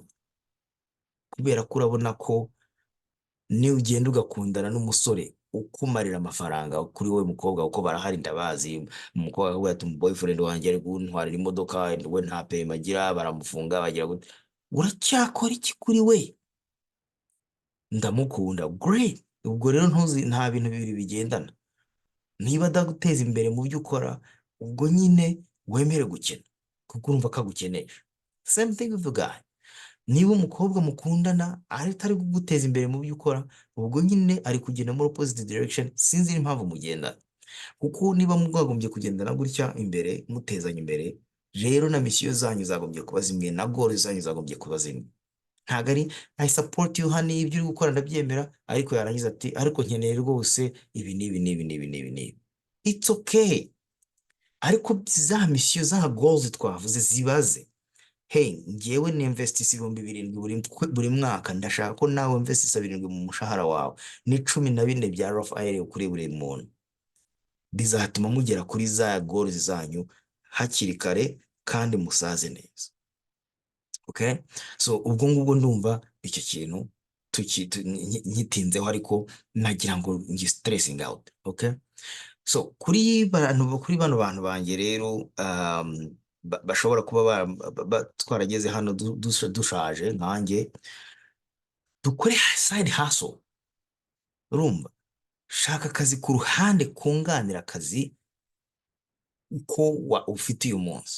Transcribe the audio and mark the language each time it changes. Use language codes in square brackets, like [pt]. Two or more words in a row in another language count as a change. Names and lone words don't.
[rw] Kubera ko urabona ko niyo ugenda ugakundana n'umusore ukumarira amafaranga kuri wowe mukobwa, uko barahari ndabazi, umukobwa akavuga ati boyfriend wanjye ari kuntwarira imodoka, we nta pema agira, baramufunga, bagira gute, uracyakora iki kuri we? Ndamukunda, great. Ubwo rero nta bintu bibiri bigendana. Niba adaguteza imbere mu byo ukora, ubwo nyine wemere gukena, kuko urumva ko agukenesha. [en] Same thing with the guy. [rw] Niba umukobwa mukundana atari kuguteza imbere mu byo ukora, ubwo nyine ari kugenda muri [en] opposite direction, [rw] sinzi impamvu mugendana. Kuko niba mwagombye kugendana gutya imbere, mutezanya imbere, rero na misiyo zanyu zagombye kuba zimwe, na goals zanyu zagombye kuba zimwe. Ntabwo ari [en] I support you honey, [rw] ibyo uri gukora ndabyemera, ariko yarangiza ati ariko nkeneye rwose ibi n'ibi. [en] It's okay. [rw] Ariko za misiyo, za goals twavuze zibaze. Hey, ngewe ni investisi 7,000 buri mwaka, ndashaka ko nawe investisi 7,000 mu mushahara wawe, ni 14 bya [en] rough iron [rw] kuri buri muntu. Bizatuma mugera kuri za goals zanyu hakiri kare kandi musaze neza. [en] Okay, so [rw] ubwo ngubwo ndumva icyo kintu nyitinzeho, ariko nagira ngo ngi [en] stressing out. Okay, so [rw] kuri bano bantu banjye rero, bashobora kuba twarageze hano dushaje nkanjye, dukore [en] side hustle. [rw] Urumva, shaka akazi ku ruhande kunganira akazi uko ufite uyu munsi.